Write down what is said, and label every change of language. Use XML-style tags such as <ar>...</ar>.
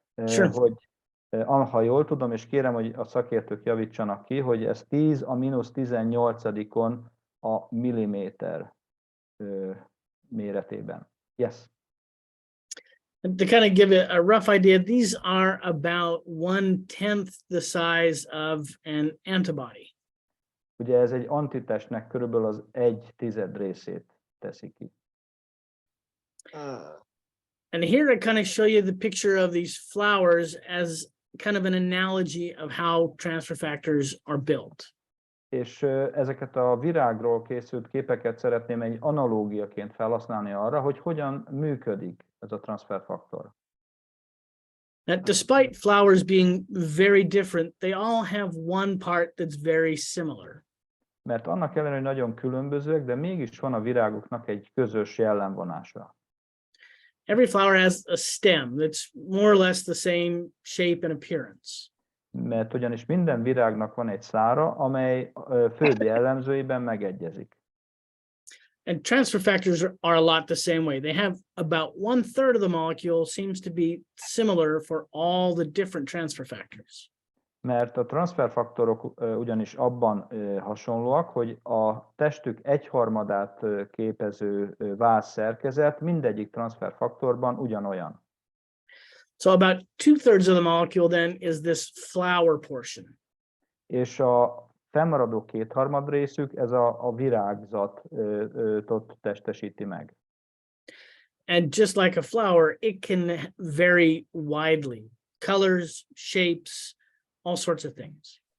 <en>Sure.</en> <hu>Hogy ha jól tudom, és kérem, hogy a szakértők javítsanak ki, hogy ez 10 a -18-on a milliméter méretében.</hu> <en>Yes. To kind of give a rough idea, these are about 1/10 the size of an antibody.</en> <hu>Ugye ez egy antitestnek körülbelül az 1/10 részét teszi ki.</hu> <en>And here I kind of show you the picture of these flowers as kind of an analogy of how transfer factors are built.</en> <hu>És ezeket a virágról készült képeket szeretném egy analógiaként felhasználni arra, hogy hogyan működik ez a transferfaktor.</hu> <en>Now, despite flowers being very different, they all have one part that's very similar.</en> <hu>Mert annak ellenére, hogy nagyon különbözőek, de mégis van a virágoknak egy közös jellemvonása.</hu> <en>Every flower has a stem that's more or less the same shape and appearance.</en> <hu>Mert ugyanis minden virágnak van egy szára, amely főbb jellemzőiben megegyezik.</hu> <en>And transfer factors are a lot the same way. They have about 1/3 of the molecule seems to be similar for all the different transfer factors.</en> <hu>Mert a transferfaktorok ugyanis abban hasonlóak, hogy a testük 1/3-át képező vászszerkezet mindegyik transferfaktorban ugyanolyan.</hu> <en>So about 2/3 of the molecule then is this flower portion.</en> <hu>És a fennmaradó 2/3 részük ez a virágzatot testesíti meg.</hu> <en>And just like a flower, it can vary widely. Colors, shapes, all sorts of things.</en>